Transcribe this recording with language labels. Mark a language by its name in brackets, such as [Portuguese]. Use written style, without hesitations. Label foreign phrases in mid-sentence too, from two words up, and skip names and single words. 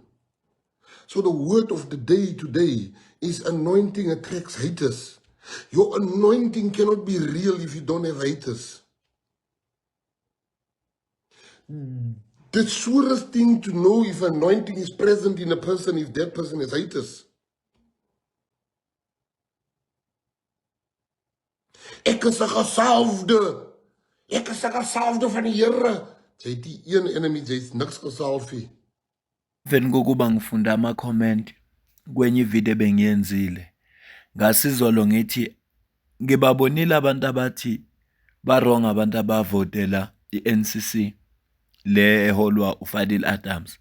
[English] So the word of the day today is anointing attracts haters. Your anointing cannot be real if you don't have haters. The surest thing to know if anointing is present in a person if that person has haters. [Afrikaans] Ek is 'n gesalfde. Ek is 'n gesalfde van die Here. Jy het die een enemy, jy's niks gesalf nie. [Zulu] Emveni kokuba ngifunda ama-comment kwenye ividiyo ebengiyenzile, ngasizolo ngithi ngibabonile abantu abathi ba-wrong abantu abavotela i-NCC le eholwa uFadil Adams.